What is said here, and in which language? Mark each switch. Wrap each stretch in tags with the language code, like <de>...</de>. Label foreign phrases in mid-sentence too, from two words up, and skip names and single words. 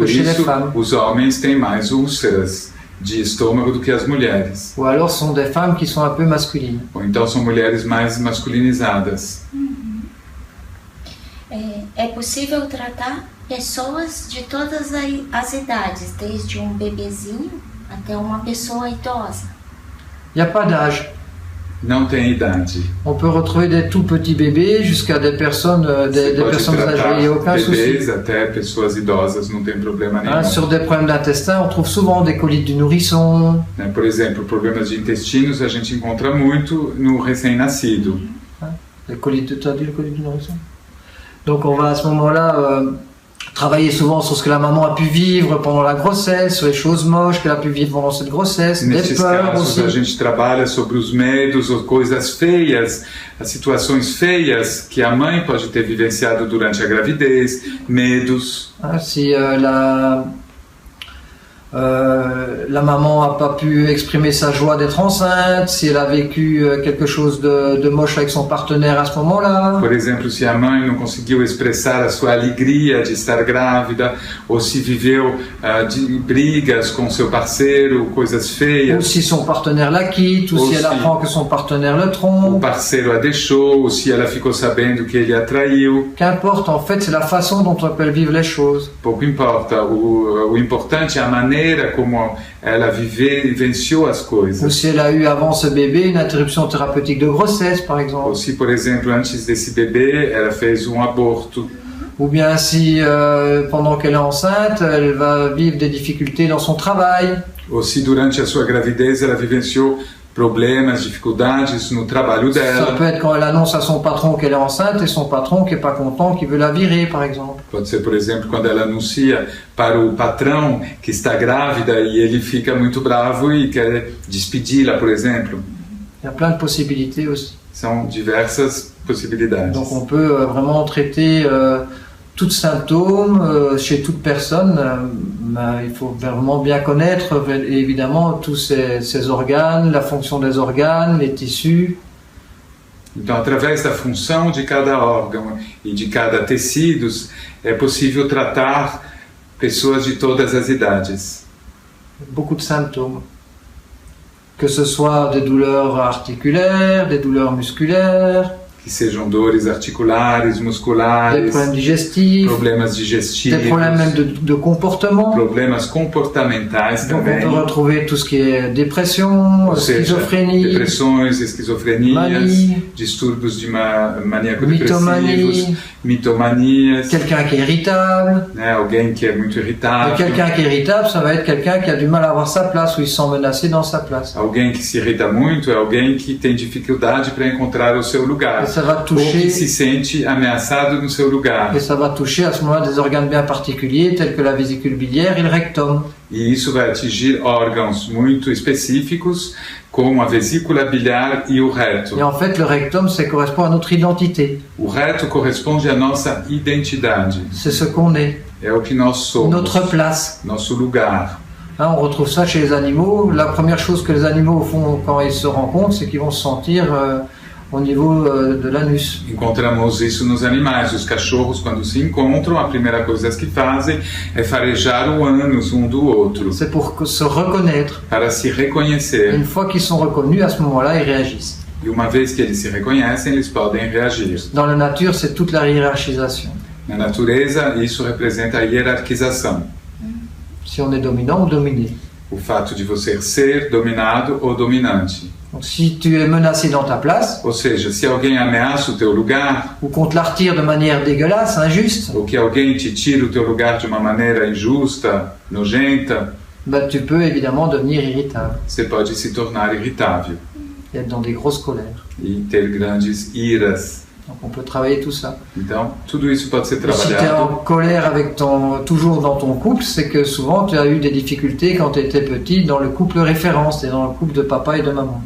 <pt>Por</pt> <fr>chez les</fr> <pt>isso,</pt> <fr>femmes.</fr> <pt>os homens têm mais úlceras de estômago do que as mulheres.</pt> <fr>Ou alors ce sont des femmes qui sont un peu masculines.</fr> <pt>Ou então são mulheres mais masculinizadas. É possível tratar pessoas de todas as idades, desde um bebezinho até uma pessoa idosa.</pt> <fr>Il n'y a pas d'âge.</fr> <pt>Não tem idade.</pt> <fr>On peut retrouver des tout petits bébés jusqu'à des personnes,</fr> <pt>Você</pt> <fr>des</fr> <pt>pode</pt> <fr>personnes âgées.</fr> <pt>tratar</pt> <fr>Il n'y a aucun souci.</fr> <pt>bebês até pessoas idosas, não tem problema nenhum.</pt> <fr>Hein, sur des problèmes d'intestin, on trouve souvent des colites du nourrisson,</fr> <pt>Né? Por exemplo, problemas de intestinos a gente encontra muito no recém-nascido.</pt> <fr>les colites, tu as dit les colites du nourrisson. Donc on va à ce moment-là travailler souvent sur ce que la maman a pu vivre pendant la grossesse, sur les choses moches qu'elle a pu vivre pendant cette grossesse, des</fr> <pt>Nesses</pt> <fr>peurs</fr> <pt>casos,</pt> <fr>aussi.</fr> <pt>a gente trabalha sobre os medos ou coisas feias, as situações feias que a mãe pode ter vivenciado durante a gravidez, medos.</pt> <fr>Hein, si la maman n'a pas pu exprimer sa joie d'être enceinte, si elle a vécu quelque chose de moche avec son partenaire à ce moment-là,</fr> <pt>Por exemplo, se a mãe não conseguiu expressar a sua alegria de estar grávida, ou se viveu de brigas com seu parceiro, coisas</pt> <fr>ou</fr> <pt>feias,</pt> <fr>si son partenaire la quitte, ou si elle Aussi. apprend que son partenaire le</fr> <pt>o</pt> <fr>trompe.</fr> <pt>parceiro a deixou, ou se ela ficou sabendo que ele a traiu.</pt> <fr>Qu'importe, en fait, c'est la façon dont on peut vivre les choses.</fr> <pt>Pouco importa. O importante é a maneira como ela vivenciou as</pt> <fr>Ou</fr> <pt>coisas.</pt> <fr>si elle a eu avant ce bébé une interruption thérapeutique de grossesse, par</fr> <pt>Ou</pt> <fr>exemple.</fr> <pt>se, por exemplo, antes desse bebê, ela fez um aborto.</pt> <fr>Ou bien si, pendant qu'elle est enceinte, elle va vivre des difficultés dans son travail.</fr> <pt>Ou se durante a sua gravidez ela vivenciou problemas, dificuldades no trabalho</pt> <fr>Ça</fr> <pt>dela.</pt> <fr>peut être quand elle annonce à son patron qu'elle est enceinte et son patron qui est pas content, qui veut la virer, par exemple.</fr> <pt>Pode ser, por exemplo, quando ela anuncia para o patrão que está grávida e ele fica muito bravo e quer despedi-la, por exemplo.</pt> <fr>Il y a plein de possibilités aussi.</fr> <pt>São diversas possibilidades.</pt> <fr>Donc on peut vraiment traiter tous symptômes chez toute personne. Mais il faut vraiment bien connaître évidemment tous ces organes, la fonction des organes, les tissus.</fr> <pt>Então, através da função de cada órgão e de cada tecido, é possível tratar pessoas de todas as idades.</pt> <fr>Beaucoup de symptômes. Que ce soit des douleurs articulaires, des douleurs musculaires,</fr> <pt>Que que sejam dores articulares,</pt> <fr>des</fr> <pt>musculares,</pt> <fr>problèmes digestifs,</fr> <pt>problemas</pt> <fr>des</fr> <pt>digestivos,</pt> <fr>problèmes même de comportement.</fr> <pt>problemas comportamentais</pt> <fr>Donc on</fr> <pt>também,</pt> <fr>peut retrouver tout ce qui est dépression,</fr> <pt>ou seja,</pt> <fr>schizophrénie,</fr> <pt>depressões, esquizofrenias,</pt> <fr>manie,</fr> <pt>distúrbios de maníaco-depressivos,</pt> <fr>mitomanie,</fr> <pt>mitomanias,</pt> <fr>quelqu'un qui est irritable.</fr> <pt>né, alguém que é muito</pt> <fr>Et</fr> <pt>irritável,</pt> <fr>quelqu'un qui est irritable, ça va être quelqu'un qui a du mal à avoir sa place, ou il se sent menacé dans sa place.</fr> <pt>alguém que se irrita muito é alguém que tem dificuldade para encontrar o seu lugar,</pt> <fr>Et ça va</fr> <pt>ou que</pt> <fr>toucher,</fr> <pt>se sente ameaçado no seu lugar.</pt> <fr>et ça va toucher à ce moment-là des organes bien particuliers, tels que la vésicule biliaire et le rectum.</fr> <pt>E isso vai atingir órgãos muito específicos, como a vesícula biliar e o reto.</pt> <fr>Et en fait, le rectum, ça correspond à notre identité.</fr> <pt>O reto corresponde à nossa identidade,</pt> <fr>C'est ce qu'on est,</fr> <pt>é o que nós somos,</pt> <fr>notre place.</fr> <pt>nosso lugar.</pt> <fr>Hein, on retrouve ça chez les animaux. La première chose que les animaux font quand ils se rencontrent, c'est qu'ils vont se sentir au niveau de l'anus.</fr> <pt>Encontramos isso nos animais. Os cachorros, quando se encontram, a primeira coisa que fazem é farejar o ânus um do outro,</pt> <fr>C'est pour se reconnaître.</fr> <pt>para se</pt> <fr>Et</fr> <pt>reconhecer.</pt> <fr>une fois qu'ils sont reconnus, à ce moment-là, ils réagissent.</fr> <pt>E uma vez que eles se reconhecem, eles podem reagir.</pt> <fr>Dans la nature, c'est toute la hiérarchisation.</fr> <pt>Na natureza, isso representa a hierarquização.</pt> <fr>Si on est dominant ou dominé.</fr> <pt>O fato de você ser dominado ou dominante.</pt> <fr>Donc si tu es menacé dans ta place,</fr> <pt>Ou seja, se alguém ameaça o teu lugar,</pt> <fr>ou qu'on te la retire de manière dégueulasse, injuste,</fr> <pt>ou que alguém te tira o teu lugar de uma maneira injusta, nojenta,</pt> <fr>ben, tu peux évidemment devenir irritable</fr> <pt>você pode se tornar irritável</pt> <fr>et être dans des grosses colères.</fr> <pt>e ter grandes iras.</pt> <fr>Donc on peut travailler tout ça.</fr> <pt>Então, tudo isso pode ser</pt> <fr>Et si tu es en</fr> <pt>trabalhado.</pt> <fr>colère avec toujours dans ton couple, c'est que souvent tu as eu des difficultés quand tu étais petit dans le couple référence, et dans le couple de papa et de maman.</fr>